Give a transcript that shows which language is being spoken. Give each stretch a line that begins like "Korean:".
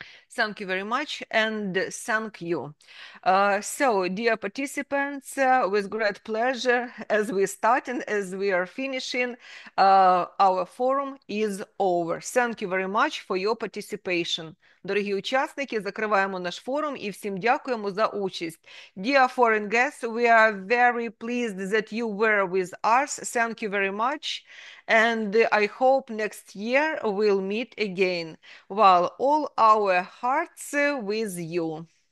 English: Thank you very much, and thank you. So, dear participants, with great pleasure, as we start and as we are finishing, our forum is over. Thank you very much for your participation.
Ukrainian: Дорогі учасники, закриваємо наш форум і всім дякуємо за участь.
English: Dear foreign guests, we are very pleased that you were with us. Thank you very much. And I hope next year we'll meet again, while all our hearts with you.